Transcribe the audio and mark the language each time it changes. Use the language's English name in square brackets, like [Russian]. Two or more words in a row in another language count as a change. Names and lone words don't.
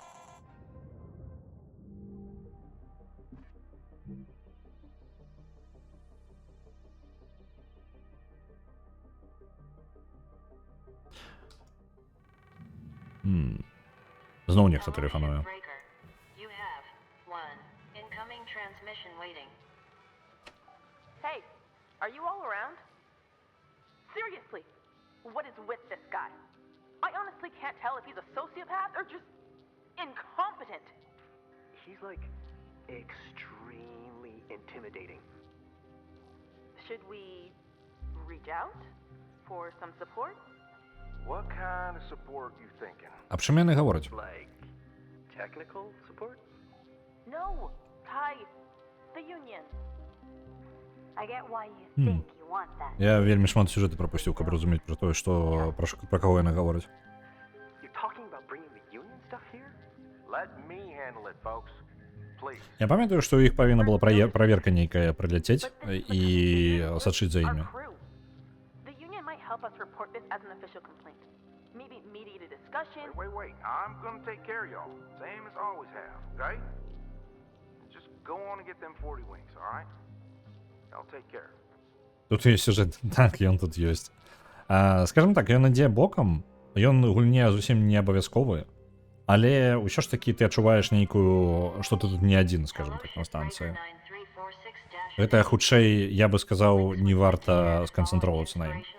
[Belarusian] Зноў нехта тэлефануе. [English] Breaker. You have 1 incoming transmission waiting. Hey, are you all around? Seriously, what is with this guy? I honestly can't tell if he's a sociopath or just incompetent. He's like extremely intimidating. Should we reach out for some support? What kind of support you thinking? [Belarusian] А пра чым яны гавораць? [English] Like technical support? No, Ty, the Union. I get why you think you want that. [Belarusian] Я вельмі шмат сюжэты прапусціў, каб разумець пра тое, што пра каго яны гавораць. [English] You're talking about bringing the union stuff here? Let me handle it, folks. Please. [Belarusian] Я памятаю, што ў іх павінна была праверка нейкая прыляцець і сачыць за імі. [English] Our crew. The Union might help us report this as an official complaint. Maybe mediate a discussion. Wait. I'm gonna take care of y'all. Same as always have, okay? Just go on and get them 40 wings, alright? I'll take care. [Belarusian] Тут ёсць сюжэт. Так, ён тут ёсць. Скажем так, ён ідзе бокам, ён гульне зусім не абавязковы, але ўсё ж такі ты адчуваеш нейкую, што ты тут не адзін, скажем так, на станцыі. Гэта хутчэй, я бы сказаў, не варта сканцэнтроўвацца на ім.